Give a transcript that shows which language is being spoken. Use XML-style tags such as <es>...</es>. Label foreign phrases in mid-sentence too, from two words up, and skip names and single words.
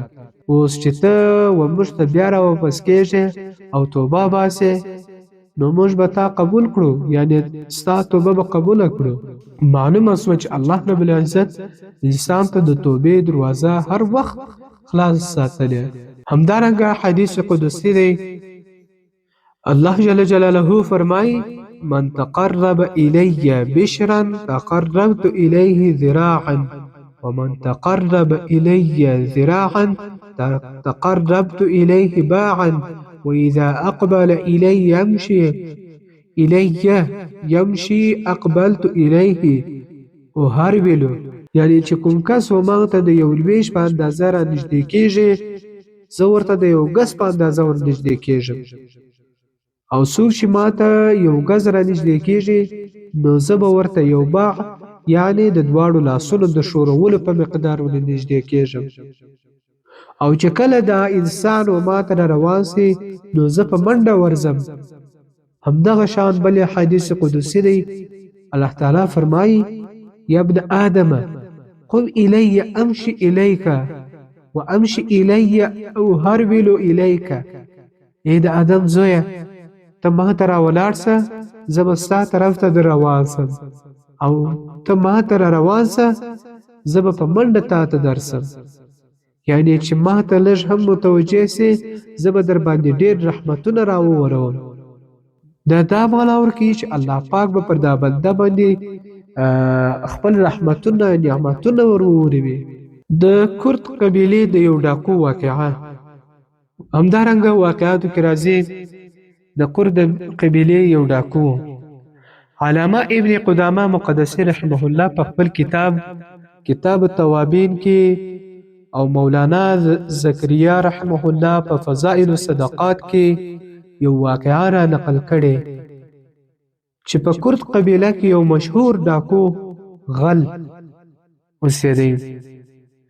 <ps>اوس چې ته و موږ ته بیا راواپس کېږې او توبه باسې نو موږ به تا قبول کړو، یعنی ستا توبه به قبوله کړو. معلومه سوه چې الله رب العزت انسان ته د توبې دروازه هر وخت خلاص ساتلې. همدارنګه حدیث قدسی دی، الله جل جلاله فرمای:</ps> <ar>من تقرب الی بشرا تقربت الیه ذراعا ومن تقرب الی ذراعا تقربت الیه باعا واذا اقبل الی یمشي اقبلت الیه اهرولو.</ar> <ps>یعنی چې کوم کس و ما ته د یو لویش په اندازه را نږدې کېږي زه ورته د یو ګز په اندازه ور نږدې کېږم، او څوک چې ما ته یو ګز را نږدې کېږي نو زه به ورته یو باع یعنی د دواړو لاسونو د ښورولو په مقدار ور نږدې کېږم. او چې کله دا انسان و ما ته روان سي نو زه په منډه ورځم. همدغه شان بل حدیث قدسی دی، الله تعالی فرمایي:</ps> <ar>یا ابن آدم قم الی امشي الیک وامشي الی اهرول الیک.</ar> <ps>ای د آدم زویه، ته ما ته راولاړ سه زه به ستا طرف ته در روان سم، او ته ما ته را روان سه زه به په منډه تا ته درسم. یعنی چې ما ته لږ هم متوجه سي زه به در باندې ډېر رحمتونه راووروم. دا معنا ورکوي چې الله پاک به پر دا بنده باندې خپل رحمتونه نعمتونه وروروي. د کرد قبیلې د یو ډاکو واقعه. همدارنګه واقعاتو کې راځي د کرد قبیلې یو ډاکو علامه ابن قدامه مقدسی</ps> <ar>رحمه الله</ar> <ps>په خپل کتاب التوابین کې او مولانا زکریا</ps> <ar>رحمه الله</ar> <ps>په فضائل الصدقات کې یو واقعه را نقل کړي چې په کرد قبیله کې یو مشهور ډاکو غل اوسېدی</ps>